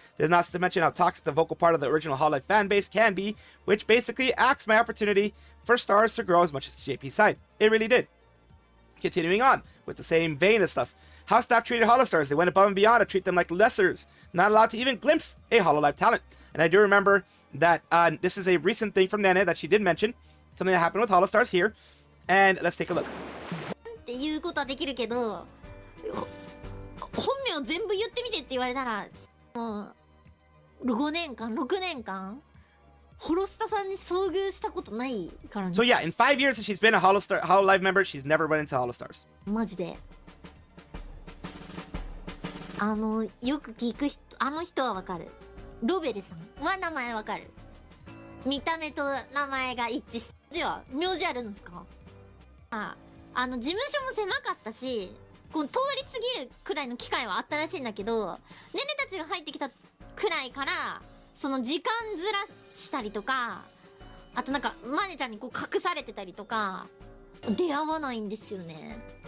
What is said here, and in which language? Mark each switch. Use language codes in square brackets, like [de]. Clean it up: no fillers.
[en] There's not to mention how toxic the vocal part of the original Hololive fan base can be, which basically acts my opportunity for stars to grow as much as the JP side. It really did. Continuing on with the same vein of stuff. How staff treated Holostars. They went above and beyond to treat them like lessers, not allowed to even glimpse a Hololive talent. And I do remember that this is a recent thing from Nene that she did mention, something that happened with Holostars here. And let's take a look. [ja] っていうことはできるけど本名を全部言ってみてって言われたらもう5年間6年間ホロスタさんに遭遇したことないからね [en] So yeah, in 5 years that she's been a Hololive member, she's never run into Holostars. [ja] マジでよく聞く人人はわかるロベルさんは名前わかる見た目と名前が一致してじゃあ名字あるんですか事務所も狭かったしこう通り過ぎるくらいの機会はあったらしいんだけどねねたちが入ってきたくらいからその時間ずらしたりとかあとなんかマネちゃんにこう隠されてたりとか出会わないんですよね